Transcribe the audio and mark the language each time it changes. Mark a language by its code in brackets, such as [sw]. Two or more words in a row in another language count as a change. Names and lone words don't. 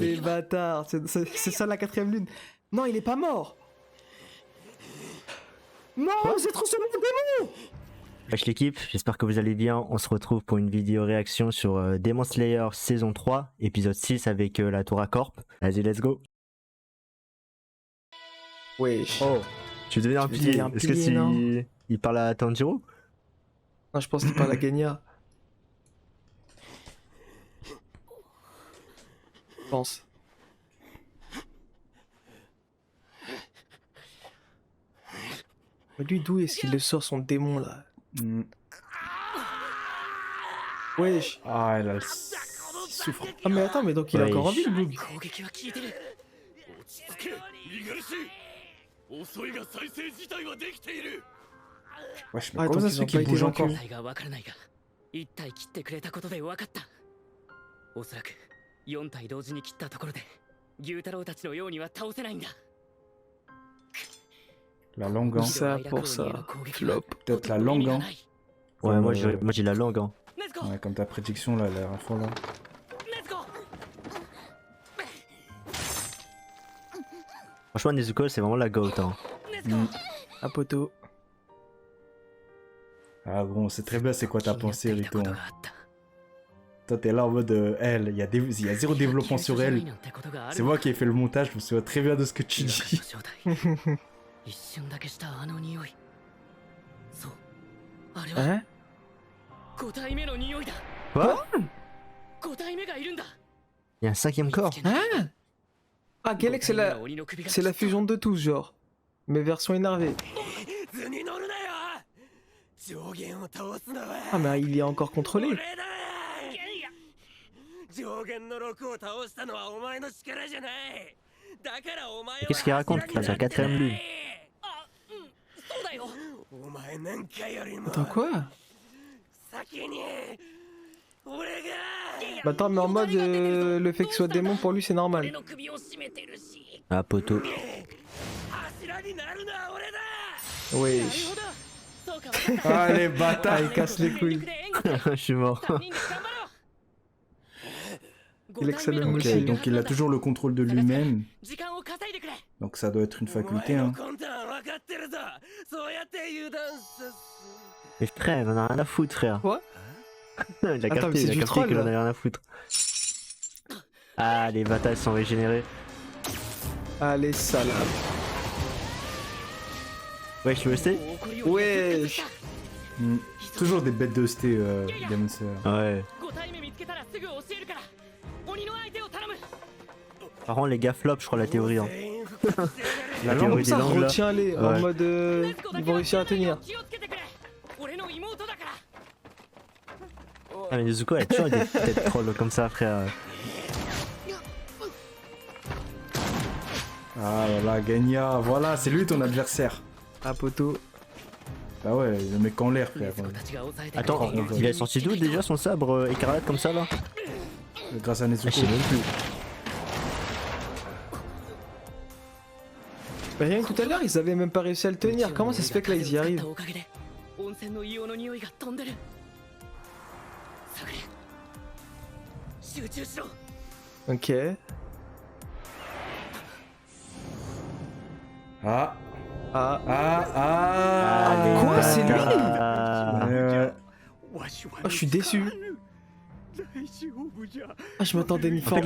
[fr] les bâtards. C'est ça la 4ème lune. Non, il est pas mort. Non, c'est trop seulement un démon. Wesh l'équipe, j'espère que vous allez bien. On se retrouve pour une vidéo réaction sur Demon Slayer saison 3, épisode 6 avec la Tora Corp. Vas-y, [en] let's go. [fr] Wesh. Oh, tu deviens un Tu veux pilier. devenir un Est-ce que pilier, non si il parle à Tanjiro? Non, je pense qu'il parle à Genya. Je pense. Mais lui, d'où est-ce qu'il le sort son démon là? Hmm. Wesh. Ah, elle a le... il souffre. Ah, mais attends, mais donc il est Wesh. encore en vie le Bloog. Wesh, mais Ah, comment donc ça se ils ont fait qu'il pas bouge été encore? vaincus. [ja] 1 体切ってくれたことで分かったおそらく4体同時に切ったところで牛太郎たちのようには倒せないんだ [fr] La langue, hein. Ça pour ça. Flop. Peut-être la langue, hein. Ouais, Comme, moi j'ai la langue. Hein. [en] Let's go. [fr] Ouais, comme ta prédiction, là, la dernière fois, là. [en] Let's go. [fr] Franchement, Nezuko, c'est vraiment la goat. Hein. [en] Let's go. [fr] Un poteau. Ah bon, c'est très bien, c'est quoi ta pensée, [ja] 気になっていたこ [fr] Rito, [ja] と [fr] hein. [ja] があった [fr] Toi, t'es là en mode, elle, il y a zéro développement sur elle. C'est moi qui ai fait le montage, je me souviens très bien de ce que tu dis. [ja] 一瞬だけしたあの匂いそうあれは [fr] Hein [ja] 5体目の匂いだ [fr] Quoi? [ja] 5体目がいるんだ [fr] Il y a un cinquième corps. Hein Ah, Galex, c'est la fusion de tous, genre. Mais version énervée. [ja] 図に乗るなよ上限を倒すのは [fr] Ah, mais il est encore contrôlé. [ja] 俺だ上限の6を倒したのはお前の力じゃないだからお前は [fr] Qu'est-ce qu'il raconte là, c'est la 4ème lune. [ja] あうんそうだよお前なんかよりも [fr] Attends, quoi [ja] 先に俺が [fr] Bah, attends, mais en mode le fait qu'il soit démon pour lui, c'est [ja] 俺 [fr] normal. [ja] の首を絞めてるし [fr] Ah, poteau. [ja] 柱になるのは俺だ [fr] Wesh. [ja] そうか分かった [fr] Ah, les Ah, bâtards. il casse les couilles. Je suis mort. [ja] 3 人で頑張ろう [fr] Il excelle le Ok, aussi. donc il a toujours le contrôle de lui-même. [ja] 時間を稼いでくれ [fr] Donc ça doit être une faculté, hein. [ja] お前の魂胆分かってるぞそうやって油断さ [fr] Mais frère, il en a rien à foutre, frère. Quoi? Il a Attends, mais capté, c'est il a du capté troll, qu'il en là. a rien à foutre. Ah, les batailles sont régénérées. Allez, salope. Ouais, je le sais. [ja] す怒りをやってきた Hmm. [fr] Toujours des bêtes de ST, Demon Slayer. Ouais. [ja] 5 体目見つけたらすぐ教えるから鬼の相手を頼む [fr] Par contre, les gars flop, je crois, la théorie. Hein. La théorie langue, des Ça, langues, là. retiens-les en Ouais. mode ils vont réussir à tenir. [ja] 気をつけてくれ俺の妹だから [fr] Ah, mais Nezuko, elle a toujours des têtes trolls comme ça, frère. Ah là là, Genya, voilà, c'est lui ton adversaire. Ah, poteau. Bah ouais, le mec en l'air, frère. [ja] 禰豆子たちが抑えてくれて [fr] Attends, [ja] いる [fr] il est sorti d'où déjà son sabre écarlate comme ça là? Grâce à Ah, Nezuko. je sais même plus. Bah, rien que tout à l'heure, ils avaient même pas réussi à le tenir. Comment ça se fait que là, ils y arrivent? [ja] おかげで温泉の硫黄の匂いが飛んでる探れ集中しろ [fr] Ok. Ah, Ah. ah. Quoi, c'est lui Euh, Oh, je suis déçu. Ah, je m'attendais à une forme